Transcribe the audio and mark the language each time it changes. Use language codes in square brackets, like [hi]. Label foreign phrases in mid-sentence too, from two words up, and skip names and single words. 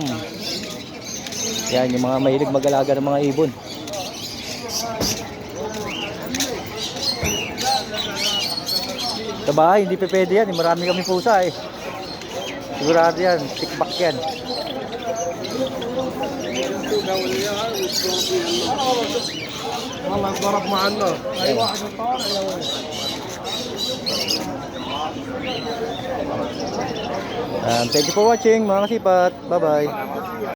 [tl] Yan, yung mga mahilig mag-alaga ng mga ibon. Sa bahay, hindi pa pwede yan. Marami kami pusa eh. Sigurado yan. Tikbak yan. [ar] والله ضرب معنا اي واحد طالع يا ولد. [en] Thank you for watching [tl] mga kasipat. [en] Bye-bye.